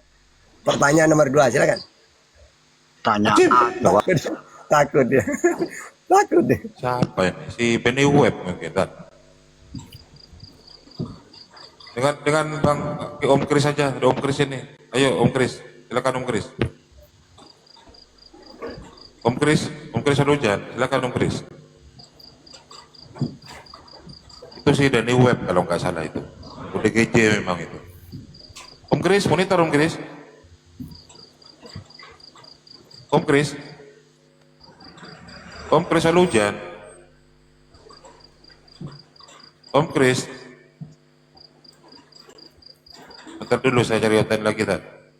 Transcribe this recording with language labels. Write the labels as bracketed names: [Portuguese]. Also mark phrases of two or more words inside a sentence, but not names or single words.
[Indonesian] Pertanyaan nomor 2, silakan. Tanya jawab. Takut dia. Takut deh. Siapa ya? Si Benny Web mungkin. Dan. Dengan Bang Om Kris saja, ada Om Kris ini. Ayo Om Kris, silakan Om Kris. Om Kris Anujan, silakan Om Kris. Itu si Benny Web kalau nggak salah itu. UDGJ memang itu. Om Kris, monitor Om Kris. Om Kris. Om Kris Alujan. Om Kris. Bentar dulu saya cari konten lagi tadi.